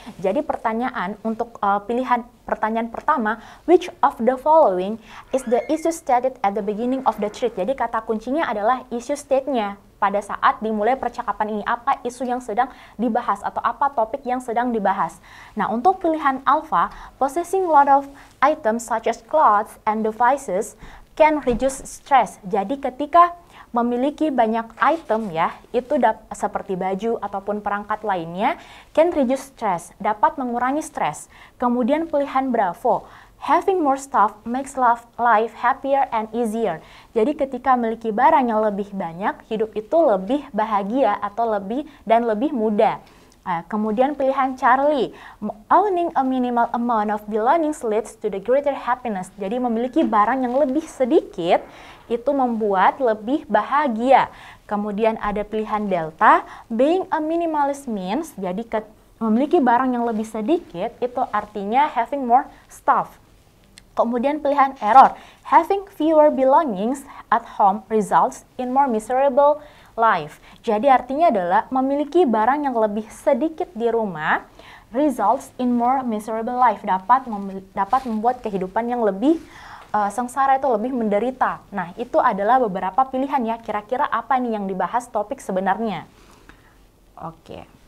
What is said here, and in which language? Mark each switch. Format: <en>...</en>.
<id>Jadi pertanyaan untuk pertanyaan pertama,</id> <en>which of the following is the issue stated at the beginning of the thread?</en> <id>Jadi kata kuncinya adalah issue state-nya. Pada saat dimulai percakapan ini, apa isu yang sedang dibahas atau apa topik yang sedang dibahas. Nah, untuk pilihan</id> <en>Alpha, possessing a lot of items such as clothes and devices can reduce stress.</en> <id>Jadi ketika memiliki banyak item ya, itu seperti baju ataupun perangkat lainnya,</id> <en>can reduce stress,</en> <id>dapat mengurangi stres. Kemudian pilihan</id> <en>Bravo, having more stuff makes life happier and easier.</en> <id>Jadi ketika memiliki barang yang lebih banyak, hidup itu lebih bahagia atau lebih mudah. Kemudian pilihan</id> <en>Charlie, owning a minimal amount of belongings leads to the greater happiness.</en> <id>Jadi memiliki barang yang lebih sedikit itu membuat lebih bahagia. Kemudian ada pilihan Delta,</id> <en>being a minimalist means,</en> <id>jadi memiliki barang yang lebih sedikit itu artinya</id> <en>having more stuff.</en> <id>Kemudian pilihan</id> <en>error, having fewer belongings at home results in more miserable life.</en> <id>Jadi artinya adalah memiliki barang yang lebih sedikit di rumah</id> <en>results in more miserable life,</en> <id>dapat membuat kehidupan yang lebih sengsara, itu lebih menderita. Nah, itu adalah beberapa pilihan ya. Kira-kira apa nih yang dibahas topik sebenarnya? Oke.</id>